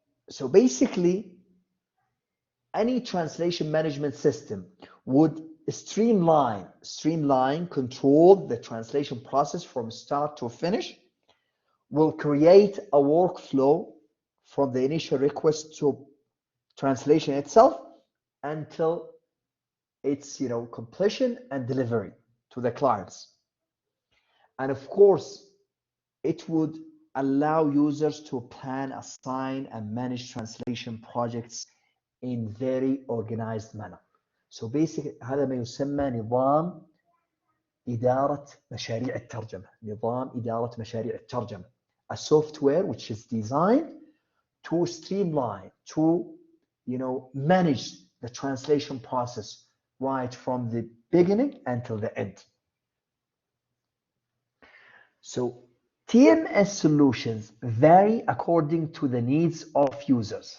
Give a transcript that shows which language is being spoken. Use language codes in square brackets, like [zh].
[en] So basically, any translation management system would streamline, control the translation process from start to finish, will create a workflow from the initial request to translation itself until its completion and delivery to the clients. And of course, it would allow users to plan, assign, and manage translation projects in very organized manner. So basically [ar] هذا ما يسمى نظام إدارة مشاريع الترجمة. نظام إدارة مشاريع الترجمة. [en] A software which is designed to streamline, to manage the translation process right from the beginning until the end. So TMS solutions vary according to the needs of users.